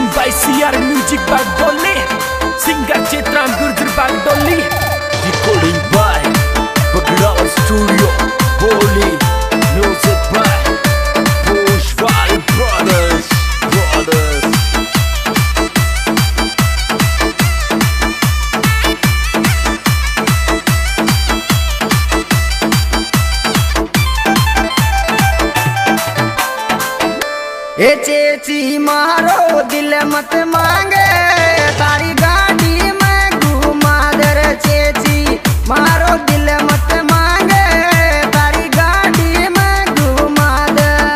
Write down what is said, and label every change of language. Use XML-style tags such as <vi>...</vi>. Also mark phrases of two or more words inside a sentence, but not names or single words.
<en>YCR Music Bagdolli, singer Chitran Gurjar Bagdolli, recording by Bagdawar Studio, Holy, music by Pushpal Brothers.</en> <raj>ए चेची मारो दिल मत मांगे तारी गाड़ी में घुमा दे रे चेची मारो दिल मत मांगे तारी गाड़ी में घुमा दे</raj>